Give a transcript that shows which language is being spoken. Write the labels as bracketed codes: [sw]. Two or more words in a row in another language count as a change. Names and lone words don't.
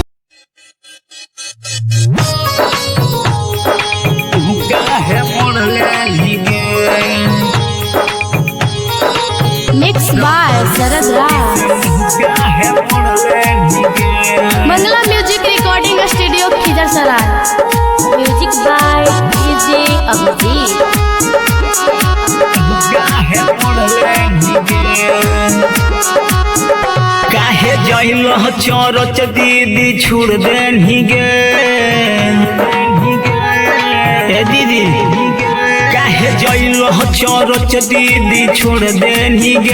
[mag] काहे मोड़ले [en] Mix by Sharad Raj. [mag] काहे मोड़ले [en] Mangala Music Recording Studio Khizarsarai. Music by DJ Abhijit. [mag] काहे मोड़ले काहे जइल चरच दीदी छोड़ देनी गे। ए दीदी काहे जइल चरच दीदी छोड़ देनी गे।